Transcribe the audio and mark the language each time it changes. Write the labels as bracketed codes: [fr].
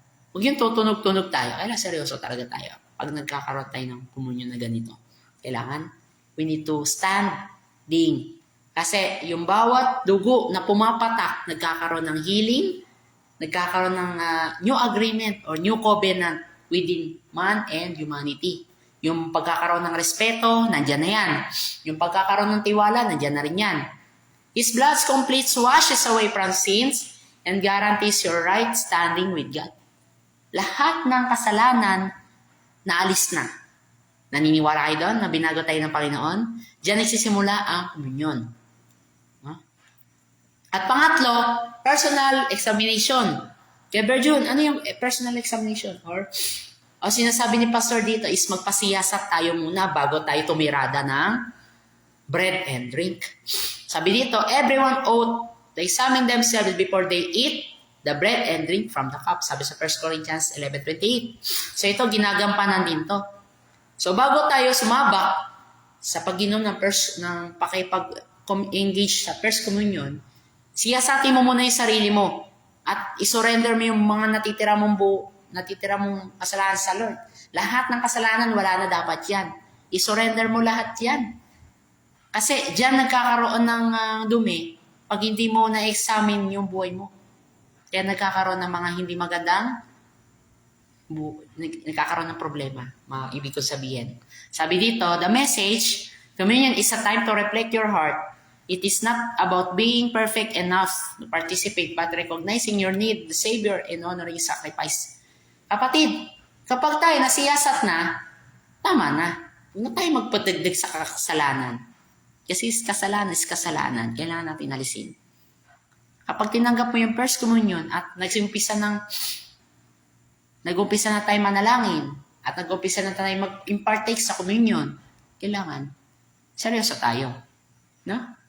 [tl] Huwag yung tutunog-tunog tayo. Kailangan seryoso talaga tayo. Pag nagkakaroon tayo ng komunyon na ganito. [en] Kailangan, we need to standing. [tl] Kasi yung bawat dugo na pumapatak, nagkakaroon ng healing, nagkakaroon ng [en] new agreement or new covenant within man and humanity. [tl] Yung pagkakaroon ng respeto, nandyan na yan. Yung pagkakaroon ng tiwala, nandyan na rin yan. [en] His blood completes washes away from sins and guarantees your right standing with God. [tl] Lahat ng kasalanan, naalis na. Naniniwala kayo doon na binago tayo ng Panginoon? Diyan nagsisimula ang komunyon. No? At pangatlo, personal examination. Kaya Berjun, ano yung personal examination? Or sinasabi ni Pastor dito is magpasiyasat tayo muna bago tayo tumirada ng [en] bread and drink. [tl] Sabi dito, [en] everyone ought to examine themselves before they eat the bread and drink from the cup. [tl] Sabi sa 1 Corinthians 11:28. So ito, ginagampanan din to. So bago tayo sumabak sa pag-inom ng pakipag-engage sa First Communion, siyasatin mo muna yung sarili mo at isurrender mo yung mga natitira mong kasalanan sa Lord. Lahat ng kasalanan, wala na dapat yan. Isurrender mo lahat yan. Kasi dyan nagkakaroon ng dumi pag hindi mo na-examine yung buhay mo. Kaya nagkakaroon ng mga hindi magandang nagkakaroon ng problema. Ibig ko sabihin. Sabi dito, [en] the message, communion is a time to reflect your heart. It is not about being perfect enough to participate, but recognizing your need, the Savior, and honoring sacrifice. [tl] Kapatid, kapag tayo nasiyasat na, tama na. Huwag na tayo magpadagdag sa kasalanan. Kasi kasalanan is kasalanan. Kailangan natin alisin. Kapag tinanggap mo yung First Communion at nag-umpisa na tayo manalangin at nag-umpisa na tayo mag-impartake sa communion, kailangan seryoso tayo. No?